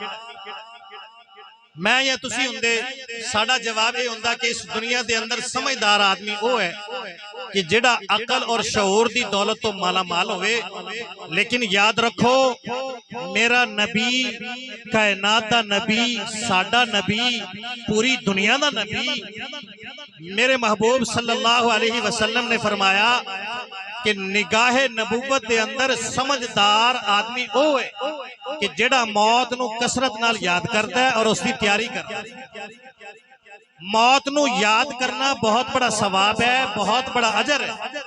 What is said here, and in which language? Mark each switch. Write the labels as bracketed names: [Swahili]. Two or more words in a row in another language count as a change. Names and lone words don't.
[Punjabi] ਮੈਂ ਯਾ ਤੁਸੀਂ ਹੁੰਦੇ, ਸਾਡਾ ਜਵਾਬ ਇਹ ਹੁੰਦਾ ਕਿ ਇਸ ਦੁਨੀਆ ਦੇ ਅੰਦਰ ਸਮਝਦਾਰ ਆਦਮੀ ਉਹ ਹੈ ਕਿ ਜਿਹੜਾ ਅਕਲ ਔਰ ਸ਼ਊਰ ਦੀ ਦੌਲਤ ਤੋਂ ਮਾਲਾ ਮਾਲ ਹੋਵੇ। ਲੇਕਿਨ ਯਾਦ ਰੱਖੋ, ਮੇਰਾ ਨਬੀ, ਕਾਇਨਾਤ ਦਾ ਨਬੀ, ਸਾਡਾ ਨਬੀ, ਪੂਰੀ ਦੁਨੀਆ ਦਾ ਨਬੀ, ਮੇਰੇ ਮਹਿਬੂਬ [Arabic] صلى الله عليه وسلم [Punjabi] ਨੇ ਫ਼ਰਮਾਇਆ ਕਿ ਨਿਗਾਹੇ ਨਬੂਵਤ ਦੇ ਅੰਦਰ ਸਮਝਦਾਰ ਆਦਮੀ ਉਹ ਹੈ ਕਿ ਜਿਹੜਾ ਮੌਤ ਨੂੰ ਕਸਰਤ ਨਾਲ ਯਾਦ [Hindi] करता है और उसकी तैयारी करता है। [Punjabi] ਮੌਤ ਨੂੰ ਯਾਦ ਕਰਨਾ ਬਹੁਤ ਵੱਡਾ ਸਵਾਬ ਹੈ, ਬਹੁਤ ਵੱਡਾ ਅਜਰ ਹੈ।